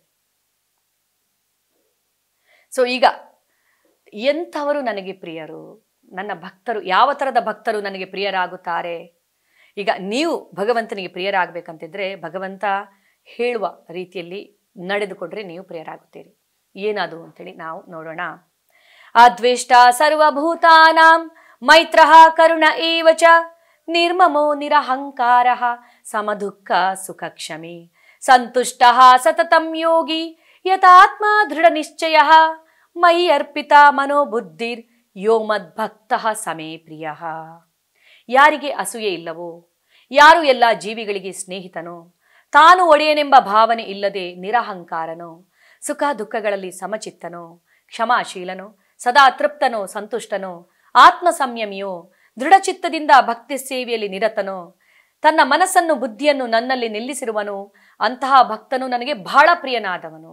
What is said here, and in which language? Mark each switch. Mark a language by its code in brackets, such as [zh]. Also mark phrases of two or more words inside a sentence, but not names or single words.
[kn] ಸೊ ಈಗ ಎಂಥವರು ನನಗೆ ಪ್ರಿಯರು, ನನ್ನ ಭಕ್ತರು, ಯಾವ ಥರದ ಭಕ್ತರು ನನಗೆ ಪ್ರಿಯರಾಗುತ್ತಾರೆ? ಈಗ ನೀವು ಭಗವಂತನಿಗೆ ಪ್ರಿಯರಾಗಬೇಕಂತಿದ್ರೆ ಭಗವಂತ ಹೇಳುವ ರೀತಿಯಲ್ಲಿ ನಡೆದುಕೊಂಡ್ರೆ ನೀವು ಪ್ರಿಯರಾಗುತ್ತೀರಿ. ಏನದು ಅಂತೇಳಿ ನಾವು ನೋಡೋಣ. [sa] ಅದ್ವೇಷ್ಟ ಸರ್ವಭೂತಾನಾಂ ಮೈತ್ರಃ ಕರುಣ ಏವ ಚ ನಿರ್ಮಮೋ ನಿರಹಂಕಾರಃ ಸಮದುಃಖ ಸುಖಕ್ಷಮಿ ಸಂತುಷ್ಟಃ ಸತತಂ ಯೋಗಿ ಯತಾತ್ಮ ದೃಢ ನಿಶ್ಚಯಃ ಮಯಿ ಅರ್ಪಿತ ಮನೋಬುದ್ಧಿರ್ ಯೋ ಮದ್ಭಕ್ತಃ ಸಮೇ ಪ್ರಿಯಃ. [kn] ಯಾರಿಗೆ ಅಸೂಯೆ ಇಲ್ಲವೋ, ಯಾರು ಎಲ್ಲ ಜೀವಿಗಳಿಗೆ ಸ್ನೇಹಿತನೋ, ತಾನು ಒಡೆಯನೆಂಬ ಭಾವನೆ ಇಲ್ಲದೆ ನಿರಹಂಕಾರನೋ, ಸುಖ ದುಃಖಗಳಲ್ಲಿ ಸಮಚಿತ್ತನೋ, ಕ್ಷಮಾಶೀಲನೋ, ಸದಾ ತೃಪ್ತನೋ, ಸಂತುಷ್ಟನೋ, ಆತ್ಮ ಸಂಯಮಿಯೋ, ದೃಢಚಿತ್ತದಿಂದ ಭಕ್ತಿ ಸೇವೆಯಲ್ಲಿ ನಿರತನೋ, ತನ್ನ ಮನಸ್ಸನ್ನು ಬುದ್ಧಿಯನ್ನು ನನ್ನಲ್ಲಿ ನಿಲ್ಲಿಸಿರುವನು, ಅಂತಹ ಭಕ್ತನು ನನಗೆ ಬಹಳ ಪ್ರಿಯನಾದವನು.